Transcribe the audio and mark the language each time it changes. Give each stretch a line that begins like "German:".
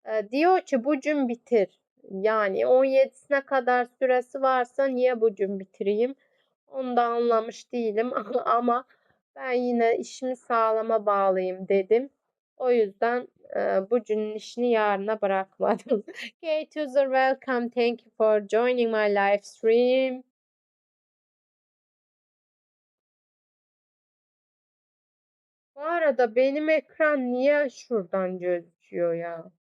Turkish: Diyor ki bugün bitir. Yani 17'sine kadar süresi varsa niye bugün bitireyim? Onu da anlamış değilim ama ben yine işimi sağlama bağlayayım dedim. O yüzden bugünün işini yarına bırakmadım.
English: Kate user welcome. Thank you for joining my live stream.
Turkish: Bu arada benim ekran niye şuradan gözüküyor ya?